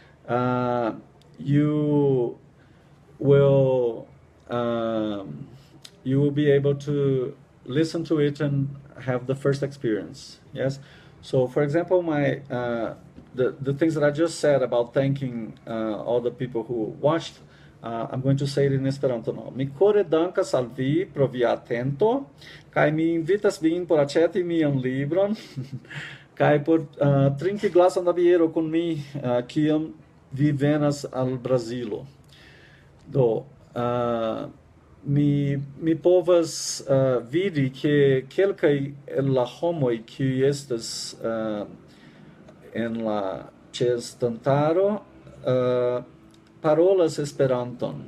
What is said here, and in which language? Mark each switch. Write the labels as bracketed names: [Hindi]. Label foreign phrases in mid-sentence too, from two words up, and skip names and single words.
[English] you will um, you will be able to listen to it and have the first experience. Yes. So, for example, my the things that I just said about thanking all the people who watched, I'm going to say it in Esperanto now. [Esperanto] Mi kore dankas al vi pro via atento, kaj mi invitas vin por aĉeti mian libron, kaj por trinki glason da biero kun mi, kiam vi venas al Brazilo. Do, mi povas vidi ke kelkaj el la homoj kiuj estas en la ĉeestantaro parolas Esperanton.